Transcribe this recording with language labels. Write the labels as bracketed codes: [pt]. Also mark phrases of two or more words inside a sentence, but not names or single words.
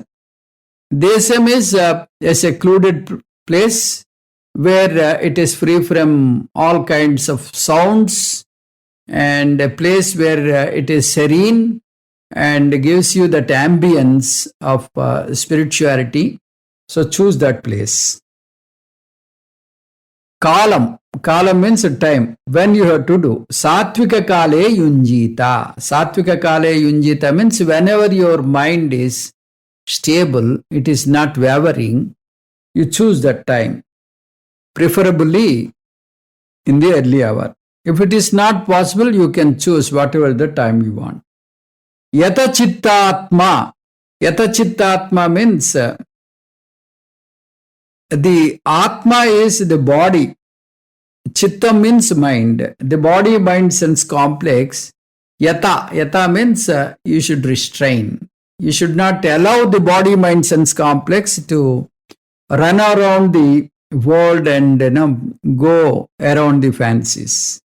[en] Desam is a secluded place where it is free from all kinds of sounds, and a place where it is serene and gives you that ambience of spirituality. So choose that place. Kalam. Kalam means time. When you have to do. [sa] Satvika kale yunjita. Satvika kale yunjita [en] means whenever your mind is stable, it is not wavering, you choose that time. Preferably in the early hour. If it is not possible, you can choose whatever the time you want. [sa] Yata chittatma. Yata chittatma [en] means the Atma is the body. Chitta means mind. The body, mind, sense complex. Yata. Yata means you should restrain. You should not allow the body, mind, sense complex to run around the world and go around the fancies.